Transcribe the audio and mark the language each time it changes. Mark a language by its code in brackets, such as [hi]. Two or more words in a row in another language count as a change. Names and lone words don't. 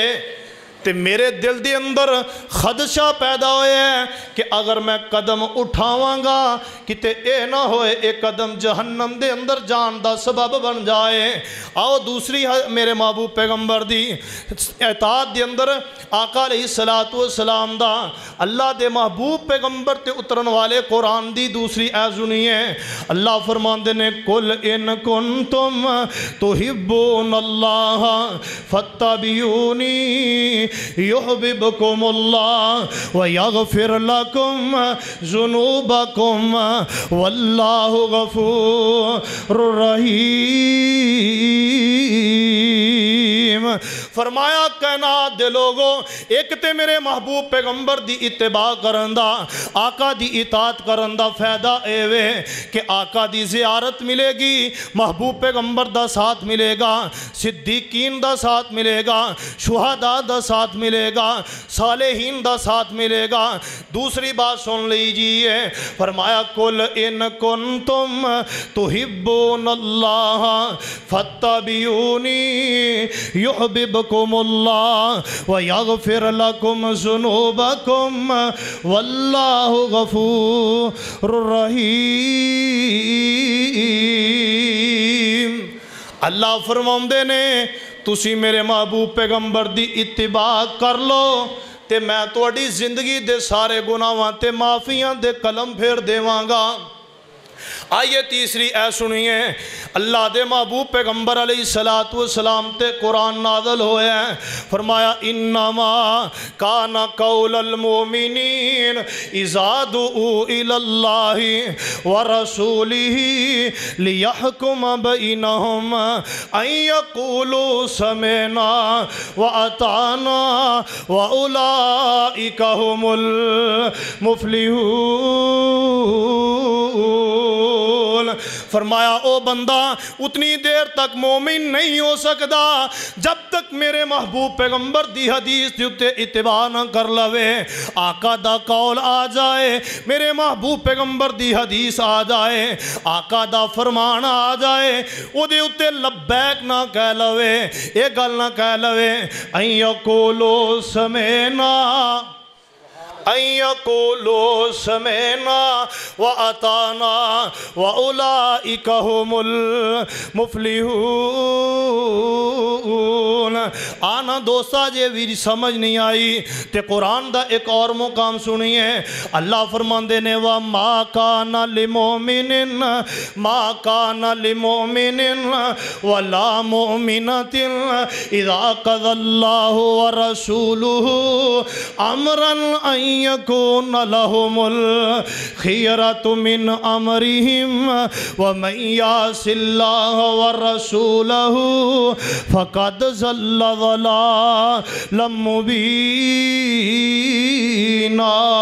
[pa] تے میرے دل دے اندر خدشہ پیدا ہویا ہے کہ اگر میں قدم اٹھاوانگا کتے یہ نہ ہوئے ایک قدم جہنم دے اندر جان دا سبب بن جائے. آؤ دوسری میرے محبوب پیغمبر دی اطاعت دے اندر آقا [ar] عليه الصلاة والسلام [pa] دا اللہ دے محبوب پیغمبر تے اترن والے قرآن دی دوسری اے سنیے. اللہ فرماندے نے [ar] قل إن كنتم تحبون الله فاتبعوني يحببكم الله ويغفر لكم ذنوبكم والله غفور رحيم. [pa] فرمایا کائنات دے لوگو ایک تے میرے محبوب پیغمبر دی اتباع کرن دا، آقا دی اطاعت کرن دا فائدہ ایوے کہ آقا دی زیارت ملے گی، محبوب پیغمبر دا ساتھ ملے گا، صدیقین دا ساتھ ملے گا، شہدا دا ساتھ ملے گا، صالحین دا ساتھ ملے گا. دوسری بات سن لیجیے، فرمایا [ar] قل إن كنتم تحبون الله فاتبعوني يحببكم الله ويغفر لكم ذنوبكم والله غفور رحيم. [pa] اللہ فرماؤندے نے تسی میرے محبوب پیغمبر دی اتباع کر لو تے میں تہاڈی زندگی دے سارے گناہاں تے معافیاں دے قلم پھیر دیواں گا. آئیے تیسری اے سنیے، اللہ دے محبوب پیغمبر [ar] عليه الصلاة والسلام [pa] تے قرآن نازل ہویا، فرمایا [ar] إنما كان قول المؤمنين إذا دعوا إلى الله ورسوله ليحكم بينهم أن يقولوا سمعنا وأطعنا وأولئك هم المفلحون. [pa] فرمایا او بندہ اتنی دیر تک مومن نہیں ہو سکتا جب تک میرے محبوب پیغمبر دی حدیث کے اتے اتباع نہ کر لوے. آقا دا قول آ جائے، میرے محبوب پیغمبر دی حدیث آ جائے، آقا دا فرمان آ جائے، اہدے اتے لبیک نہ کہہ لوے، یہ گل نہ کہہ لوے, ये गल ना कह लवे [ar] أن يقولوا سمعنا أن يقولوا سمعنا وأطعنا وأولئك هم المفلحون. [pa] آنا دوستا جے بھی سمجھ نہیں آئی تے قرآن دا ایک اور مقام سنیے. اللہ فرماندے نے [ar] و ما كان لمؤمن ما كان لمؤمن ولا مؤمنة إذا قضى الله ورسوله أمرا أن يكون لهم الخيرة من أمرهم ومن يعص الله ورسوله فقد ضل ضلالا مبينا.